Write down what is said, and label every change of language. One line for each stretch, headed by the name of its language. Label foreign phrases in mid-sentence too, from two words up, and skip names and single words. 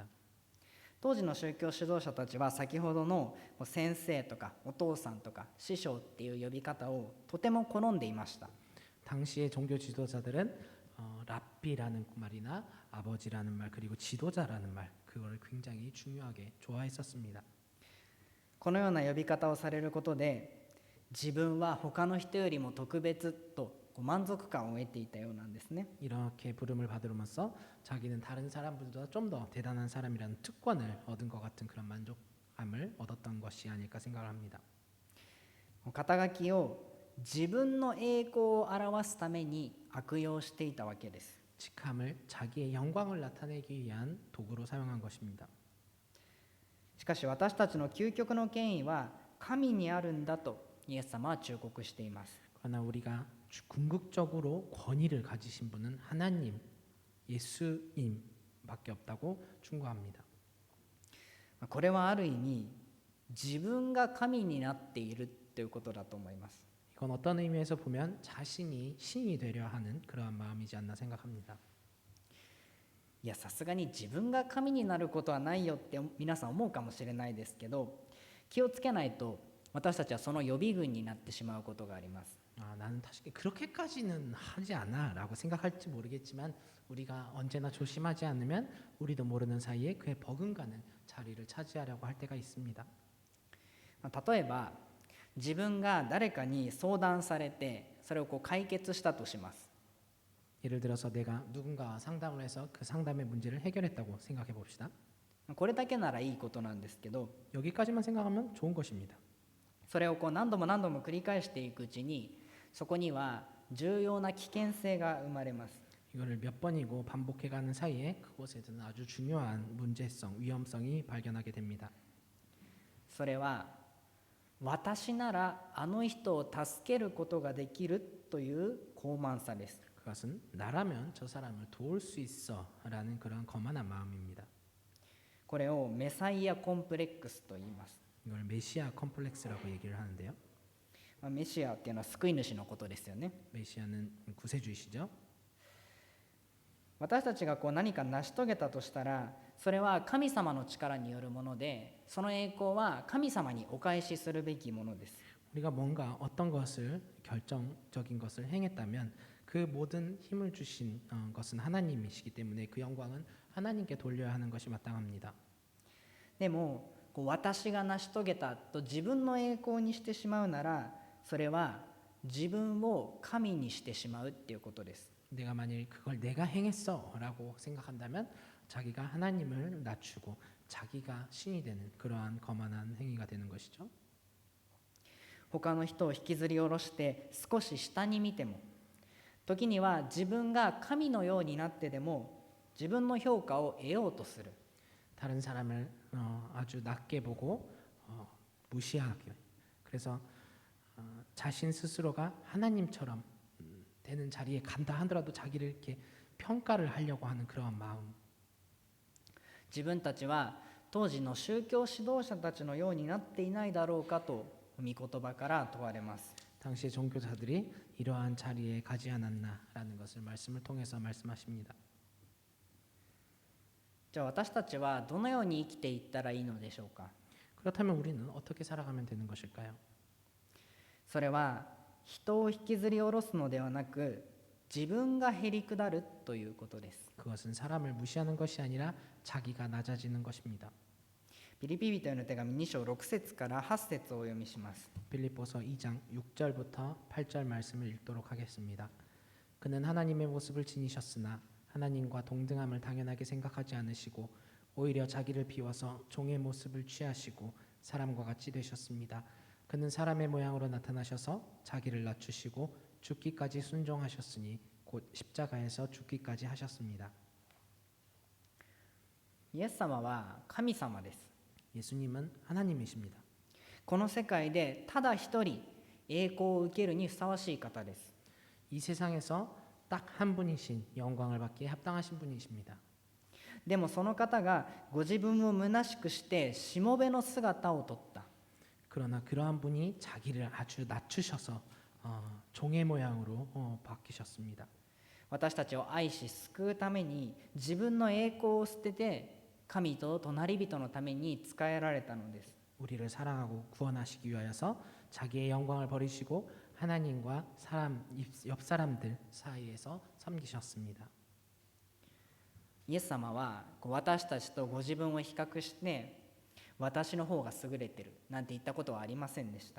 Japanese: 当時の宗教指導者たちは先ほどの先生とかお父さんとか師匠っていう呼び方をとても好んでいました。
Korean: 당시의 종교 지도자들은 랍비라는 말이나 아버지라는 말 그리고 지도자라는 말 그걸 굉장히 중요하게 좋아했었습니다.
Japanese: このような呼び方をされることで自分は他の人よりも特別と満足感を得ていたようなんですね。
Korean: 이렇게 부름을 받으면서 자기는 다른 사람들보다 좀 더 대단한 사람이라는 특권을 얻은 것 같은 그런 만족감을 얻었던 것이 아닐까 생각을 합니다.
Japanese: 肩書きを自分の栄光を表すために悪用していたわけです。
Korean: 직함을 자기의 영광을 나타내기 위한 도구로 사용한 것입니다.
Japanese: しかし私たちの究極の権威は神にあるんだとイエス様は忠告しています。
Korean: 그러나 우리가 궁극적으로 권위를 가지신 분은 하나님, 예수님밖에 없다고 충고합니다.
Japanese: これはある意味自分が神になっているということだと思います。
Korean: 이건 어떤 의미에서 보면 자신이 신이 되려 하는 그러한 마음이지 않나 생각합니다.
Japanese: いやさすがに自分が神になることはないよって皆さん思うかもしれないですけど、気をつけないと私たちはその予備軍になってしまうことがあります。
Korean: 나는 사실 그렇게까지는 하지 않아라고 생각할지 모르겠지만 우리가 언제나 조심하지 않으면 우리도 모르는 사이에 그에 버금가는 자리를 차지하려고 할 때가 있습니다.
Japanese: 例えば自分が誰かに相談されてそれを解決したとします。
Korean: 예를 들어서 내가 누군가와 상담을 해서 그 상담의 문제를 해결했다고 생각해 봅시다.
Japanese: これだけならいいことなんですけど、
Korean: 여기까지만 생각하면 좋은 것입니다.
Japanese: それを何度も何度も繰り返していくうちにそこには重要な危険性が生まれます。
Korean: 이거를 몇 번이고 반복해가는 사이에 그곳에서는 아주 중요한 문제성, 위험성이 발견하게 됩니다.
Japanese: それは私ならあの人を助けることができるという高慢さです。
Korean: 그것은 나라면 저 사람을 도울 수 있어라는 그런 거만한 마음입니다.
Japanese: これをメサイアコンプレックスと言います。
Korean: 이걸 메시아 컴플렉스라고 얘기를 하는데요.
Japanese: メシアっていうのは救い主のことですよね。
Korean: 메시아는 구세주이시죠.
Japanese: 私たちが何か成し遂げたとしたらそれは神様の力によるもので、その栄光は神様にお返しするべきものです。
Korean: 우리가 뭔가 어떤 것을 결정적인 것을 행했다면 그 모든 힘을 주신 것은 하나님이시기 때문에 그 영광은 하나님께 돌려야 하는 것이 마땅합니다.
Japanese: でも私が成し遂げたと自分の栄光にしてしまうならそれは自分を神にしてしまうっていうことです。
Korean: 내가 만일 그걸 내가 행했어라고 생각한다면 자기가 하나님을 낮추고 자기가 신이 되는 그러한 거만한 행위가 되는 것이죠.
Japanese: 他の人を引きずり下ろして少し下に見ても、時には自分が神のようになってでも自分の評価を得ようとする。
Korean: 다른 사람을 아주 낮게 보고 무시하게. 그래서 자신 스스로가 하나님처럼 되는 자리에 간다 하더라도 자기를 이렇게 평가를 하려고 하는 그러한 마음.
Japanese: 自分たちは当時の宗教指導者たちのようになっていないだろうかと御言葉から問われます。
Korean: 당시의 종교자들이 이러한 자리에 가지 않았나라는 것을 말씀을 통해서 말씀하십니다.
Japanese: じゃあ私たちはどのように生きていったらいいのでしょうか。
Korean: 그렇다면 우리는 어떻게 살아가면 되는 것일까요?
Japanese: それは人を引きずり下ろすのではなく、自分がへりくだるということです。
Korean: 그것은 사람을 무시하는 것이 아니라 자기가 낮아지는 것입니다.
Japanese: ピリピ人への手紙2章6節から8節をお読みします。
Korean: 빌립보서 2장 6절부터 8절 말씀을 읽도록 하겠습니다. 그는 하나님의 모습을 지니셨으나 하나님과 동등함을 당연하게 생각하지 않으시고 오히려 자기를 비워서 종의 모습을 취하시고 사람과 같이 되셨습니다. 그는 사람의 모양으로 나타나셔서 자기를 낮추시고 죽기까지 순종하셨으니 곧 십자가에서 죽기까지 하셨습니다.
Japanese: イエス様は神様です。
Korean: 예수님은 하나님이십니다.
Japanese: この世界でただ一人栄光を受けるにふさわしい方です。
Korean: 이 세상에서 딱 한 분이신 영광을 받기에 합당하신 분이십니다.
Japanese: でもその方がご自分を虚しくしてしもべの姿をとった。
Korean: 그러나 그러한 분이 자기를 아주 낮추셔서 종의 모양으로 바뀌셨습니다.
Japanese: 私たちを愛し救うために自分の栄光を捨てて神と隣人のために仕えられたのです。
Korean: 우리를 사랑하고 구원하시기 위하여서 자기의 영광을 버리시고 하나님과 옆 사람들 사이에서 섬기셨습니다.
Japanese: イエス様は私たちとご自分を比較して私の方が優れてるなんて言ったことはありませんでした。